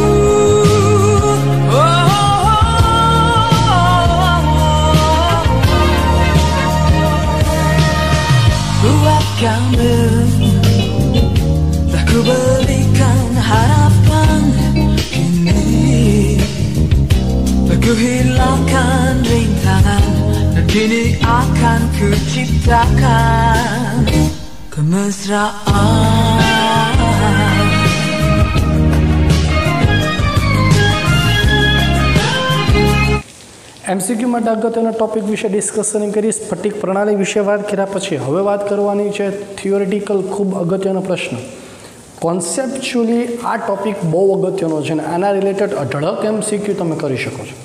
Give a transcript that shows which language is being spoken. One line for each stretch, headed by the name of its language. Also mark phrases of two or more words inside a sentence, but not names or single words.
Indonesian: Buat kamu telah ku berikan harapan, kini telah ku hilangkan rintangan, dan kini akan ku ciptakan kemesraan.
Gujarati: એમસીક્યુ માટે અગત્યના ટોપિક વિશે ડિસ્કશન કરી, સ્ફટિક પ્રણાલી વિશે વાત કર્યા પછી હવે વાત કરવાની છે થિયોરિટિકલ ખૂબ અગત્યનો પ્રશ્ન। કોન્સેપ્ચ્યુઅલી આ ટોપિક બહુ અગત્યનો છે અને આના રિલેટેડ અઢળક એમસીક્યુ તમે કરી શકો છો।